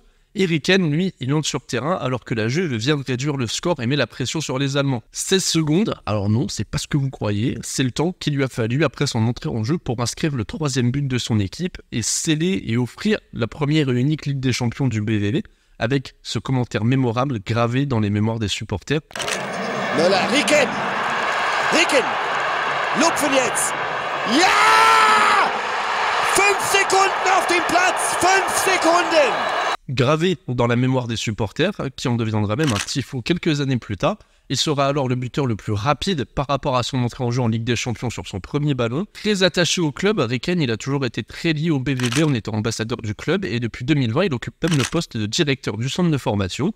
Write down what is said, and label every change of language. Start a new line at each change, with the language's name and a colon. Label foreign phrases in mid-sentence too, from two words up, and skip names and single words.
French: Et Ricken, lui, il monte sur terrain alors que la Juve vient de réduire le score et met la pression sur les Allemands. 16 secondes, alors non, c'est pas ce que vous croyez, c'est le temps qu'il lui a fallu après son entrée en jeu pour inscrire le 3e but de son équipe et sceller et offrir la première et unique Ligue des Champions du BVB avec ce commentaire mémorable gravé dans les mémoires des supporters.
German: Müller, Ricken! Ricken! Lupfen jetzt! Ja! 5 Sekunden auf dem Platz! 5 Sekunden!
French: Gravé dans la mémoire des supporters, qui en deviendra même un tifo quelques années plus tard. Il sera alors le buteur le plus rapide par rapport à son entrée en jeu en Ligue des Champions sur son premier ballon. Très attaché au club, Ricken il a toujours été très lié au BVB en étant ambassadeur du club et depuis 2020 il occupe même le poste de directeur du centre de formation.